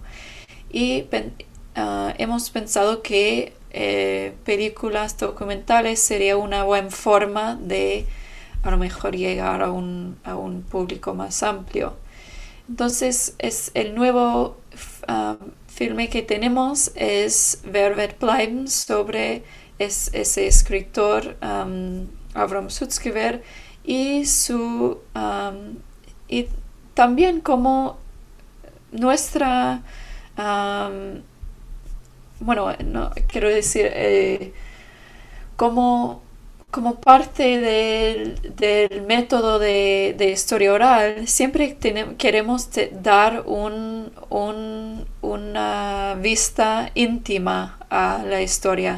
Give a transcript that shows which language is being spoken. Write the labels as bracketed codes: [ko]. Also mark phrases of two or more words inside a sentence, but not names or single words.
[es] Y hemos pensado que películas documentales sería una buena forma de a lo mejor llegar a un público más amplio. Entonces es el nuevo filme que tenemos es Wer wird bleiben, sobre ese escritor Avram Sutzkever y y también como nuestra no quiero decir como parte del método de historia oral, siempre queremos dar una vista íntima a la historia.